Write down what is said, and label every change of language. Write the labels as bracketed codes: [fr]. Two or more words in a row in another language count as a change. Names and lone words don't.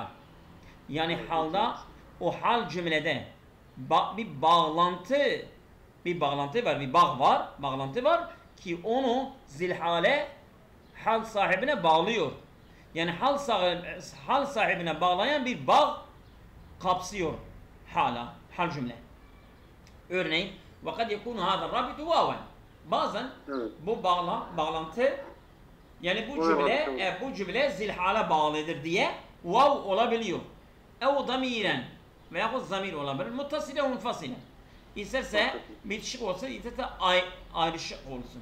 [tr] Yani halda, o hal cümlede bir bağlantı var, bir bağlantı var ki onu zilhale hal sahibine bağlıyor. Yani hal sahibine bağlayan bir bağ kapsıyor hal cümle. Örneğin [ar] وَقَدْ يَكُونُ هَذَا الرَّابِطُ وَاوًا. [tr] Bazen Evet. bu bağlantı yani bu cümle zilhale bağlıdır diye vav olabiliyor. Ev damiren veyahut zamir olabilir. Muttasile ve munfasile. İsterse bitişik olsun, isterse ayrışık olsun.